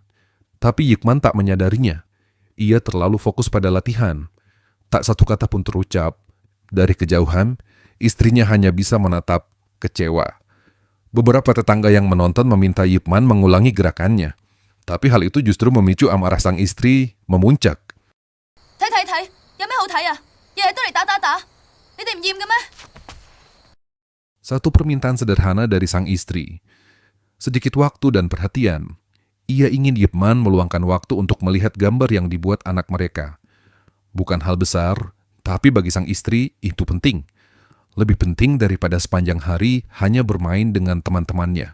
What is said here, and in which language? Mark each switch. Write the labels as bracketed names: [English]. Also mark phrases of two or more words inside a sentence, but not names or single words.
[Indonesian] Tapi Yip Man tak menyadarinya. Ia terlalu fokus pada latihan. Tak satu kata pun terucap. Dari kejauhan, istrinya hanya bisa menatap kecewa. Beberapa tetangga yang menonton meminta Yip Man mengulangi gerakannya. Tapi hal itu justru memicu amarah sang istri memuncak. [Cantonese] 睇，有咩好睇啊？日日都嚟打，你哋唔厭嘅咩？ [Indonesian] Satu permintaan sederhana dari sang istri. Sedikit waktu dan perhatian. Ia ingin Yip Man meluangkan waktu untuk melihat gambar yang dibuat anak mereka. Bukan hal besar, tapi bagi sang istri itu penting. Lebih penting daripada sepanjang hari hanya bermain dengan teman-temannya.